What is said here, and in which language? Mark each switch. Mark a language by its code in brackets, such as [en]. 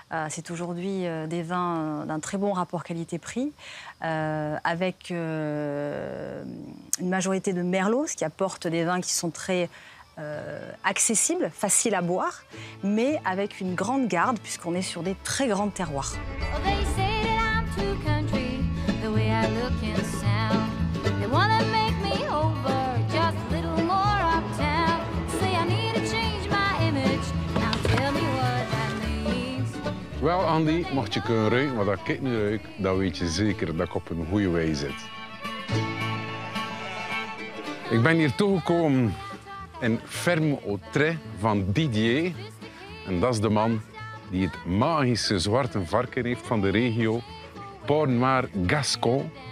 [fr] C'est aujourd'hui des vins d'un très bon rapport qualité-prix, avec une majorité de merlot, ce qui apporte des vins qui sont très accessibles, faciles à boire, mais avec une grande garde, puisqu'on est sur des très grands terroirs. [en] Well, they say that I'm too country, the way I look and sound. They wanna make me over, just a little more uptown. Say I need to change my image, now tell me what that means. [nl] Wel, Andy, mocht je kunnen ruiken wat ik nu ruik, dan weet je zeker dat ik op een goede weg zit. Ik ben hier toegekomen in Ferme au Trait van Didier. En dat is de man die het magische zwarte varken heeft van de regio, Port-Noir Gascon.